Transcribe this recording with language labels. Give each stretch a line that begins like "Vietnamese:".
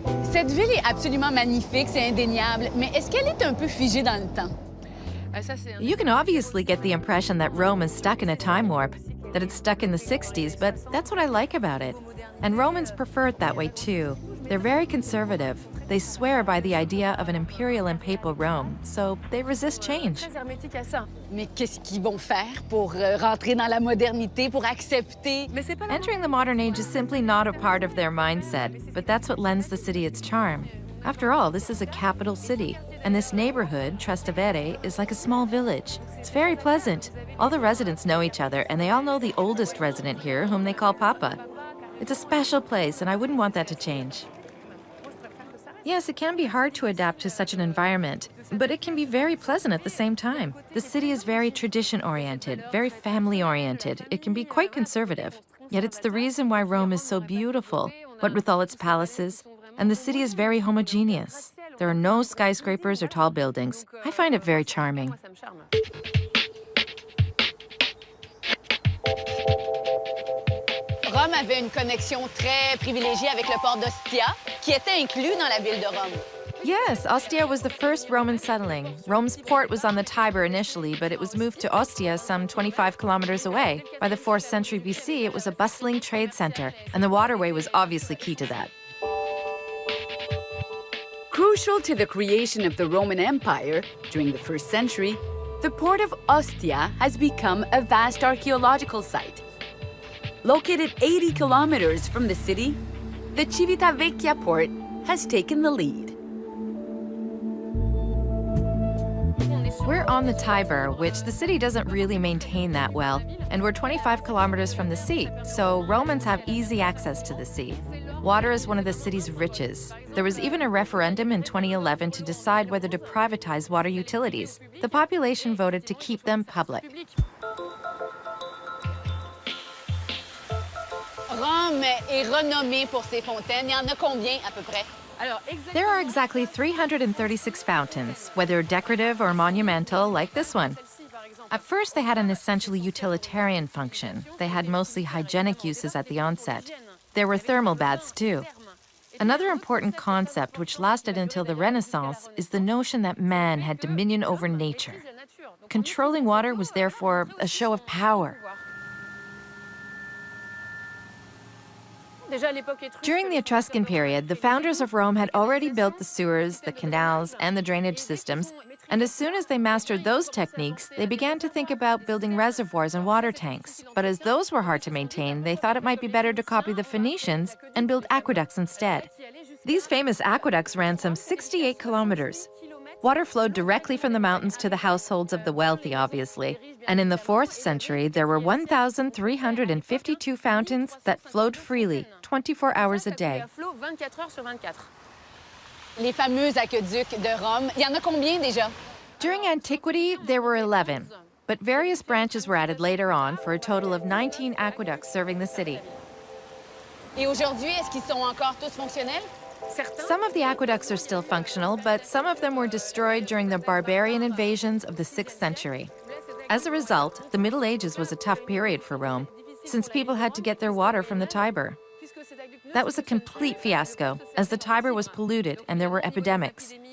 French: Cette ville est absolument magnifique, c'est indéniable, mais est-ce qu'elle est un peu figée dans le temps?
English: You can obviously get the impression that Rome is stuck in a time warp, that it's stuck in the 60s, but that's what I like about it. And Romans prefer it that way too. They're very conservative. They swear by the idea of an imperial and papal Rome, so they resist change.
French: Mais qu'est-ce qu'ils vont faire pour rentrer dans la modernité, pour accepter?
English: Entering the modern age is simply not a part of their mindset, but that's what lends the city its charm. After all, this is a capital city, and this neighborhood, Trastevere, is like a small village. It's very pleasant. All the residents know each other, and they all know the oldest resident here, whom they call Papa. It's a special place, and I wouldn't want that to change. Yes, it can be hard to adapt to such an environment, but it can be very pleasant at the same time. The city is very tradition-oriented, very family-oriented. It can be quite conservative. Yet it's the reason why Rome is so beautiful, what with all its palaces, and the city is very homogeneous. There are no skyscrapers or tall buildings. I find it very charming.
French: Rome avait une connexion très privilégiée avec le port d'Ostia, qui était inclus dans la ville de Rome.
English: Yes, Ostia was the first Roman settling. Rome's port was on the Tiber initially, but it was moved to Ostia some 25 kilometers away. By the 4th century BC, it was a bustling trade center, and the waterway was obviously key to that. Crucial to the creation of the Roman Empire during the 1st century, the port of Ostia has become a vast archaeological site. Located 80 kilometers from the city, the Civitavecchia port has taken the lead. We're on the Tiber, which the city doesn't really maintain that well, and we're 25 kilometers from the sea, so Romans have easy access to the sea. Water is one of the city's riches. There was even a referendum in 2011 to decide whether to privatize water utilities. The population voted to keep them public.
French: Rome est renommée pour ses fontaines. Il y en a combien à peu près?
English: There are exactly 336 fountains, whether decorative or monumental, like this one. At first, they had an essentially utilitarian function. They had mostly hygienic uses at the onset. There were thermal baths, too. Another important concept which lasted until the Renaissance is the notion that man had dominion over nature. Controlling water was therefore a show of power. During the Etruscan period, the founders of Rome had already built the sewers, the canals, and the drainage systems, and as soon as they mastered those techniques, they began to think about building reservoirs and water tanks. But as those were hard to maintain, they thought it might be better to copy the Phoenicians and build aqueducts instead. These famous aqueducts ran some 68 kilometers. Water flowed directly from the mountains to the households of the wealthy, obviously. And in the 4th century, there were 1,352 fountains that flowed freely, 24 hours a day.
French: Les fameux aqueducs de Rome, il y en a combien déjà?
English: During antiquity, there were 11, but various branches were added later on for a total of 19 aqueducts serving the city.
French: Et aujourd'hui, est-ce qu'ils sont encore tous fonctionnels?
English: Some of the aqueducts are still functional, but some of them were destroyed during the barbarian invasions of the 6th century. As a result, the Middle Ages was a tough period for Rome, since people had to get their water from the Tiber. That was a complete fiasco, as the Tiber was polluted and there were epidemics.